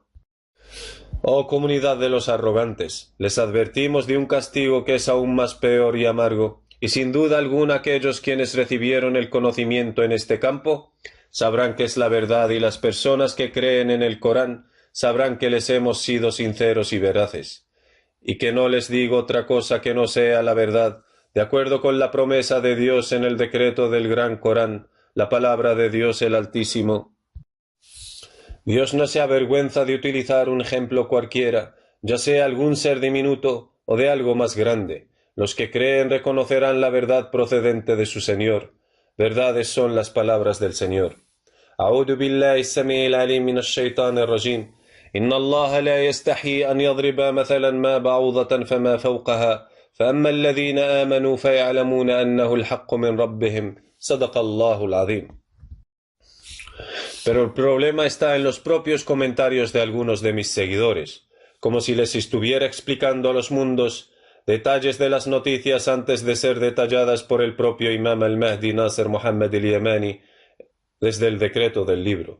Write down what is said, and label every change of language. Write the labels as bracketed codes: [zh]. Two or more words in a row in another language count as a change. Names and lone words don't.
[es] Oh comunidad de los arrogantes, les advertimos de un castigo que es aún más peor y amargo, y sin duda alguna aquellos quienes recibieron el conocimiento en este campo sabrán que es la verdad, y las personas que creen en el Corán sabrán que les hemos sido sinceros y veraces, y que no les digo otra cosa que no sea la verdad, de acuerdo con la promesa de Dios en el decreto del Gran Corán, la palabra de Dios el Altísimo. Dios no se avergüenza de utilizar un ejemplo cualquiera, ya sea algún ser diminuto o de algo más grande. Los que creen reconocerán la verdad procedente de su Señor. Verdades son las palabras del Señor. [ar] أعوذ بالله السميع العليم من الشيطان الرجيم إن الله لا يستحي أن يضرب مثلا ما بعوضة فما فوقها فأما الذين آمنوا فيعلمون أنه الحق من ربهم صدق الله العظيم. [es] Pero el problema está en los propios comentarios de algunos de mis seguidores, como si les estuviera explicando a los mundos detalles de las noticias antes de ser detalladas por el propio Imam al-Mahdi Nasser Muhammad al-Yamani desde el decreto del libro.